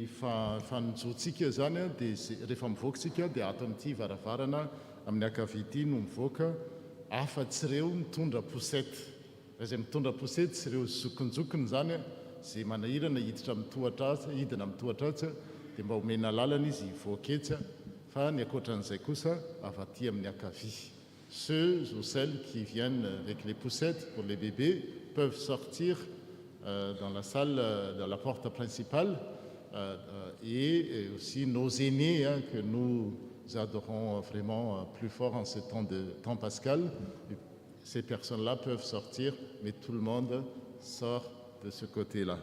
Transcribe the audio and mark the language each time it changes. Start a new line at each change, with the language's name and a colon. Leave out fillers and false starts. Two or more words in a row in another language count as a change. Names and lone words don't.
Malagasy: fanonjotsika zany dia rehefa mivoakatsika dia ato amin'ity varavarana amin'ny akavity no mivoaka afa-tsy ireo mitondra posety izay mitondra posety sy ireo zokonjokony zany zay manahirana hiditra hidina mitohatra atsa dia mba homena lalana izy voaketsa fa ny akoatran'izay kosa avaty amin'ny akavy.
French: Ceux ou celles qui viennent avec les poussettes pour les bébés peuvent sortir dans la salle, dans la porte principale, et aussi nos aînés que nous adorons vraiment plus fort en ce temps pascal. Ces personnes-là peuvent sortir, mais tout le monde sort de ce côté-là.